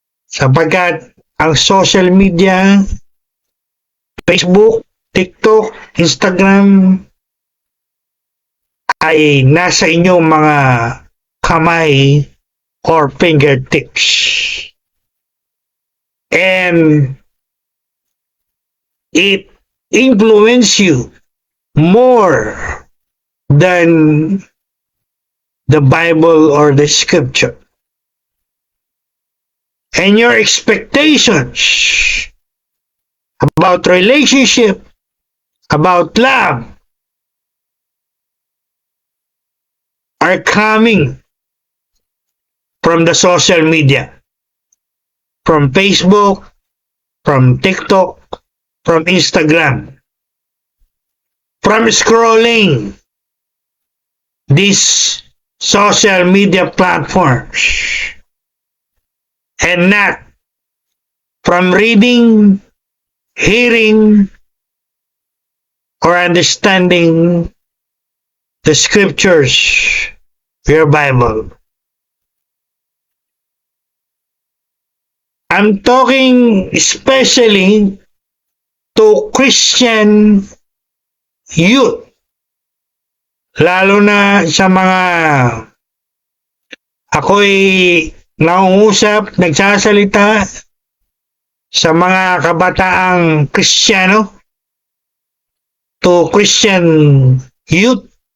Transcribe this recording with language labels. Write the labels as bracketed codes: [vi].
[tl] Sapagkat ang social media, Facebook, TikTok, Instagram, ay nasa inyong mga kamay [en] or fingertips. And it influences you more than the Bible or the scripture. And your expectations about relationship, about love, are coming from the social media, from Facebook, from TikTok, from Instagram, from scrolling these social media platforms, and not from reading, hearing, or understanding the scriptures, your Bible. I'm talking especially to Christian youth, [tl] lalo na sa mga ako'y nangungusap, nagsasalita sa mga kabataang Kristiyano, [en] to Christian youth.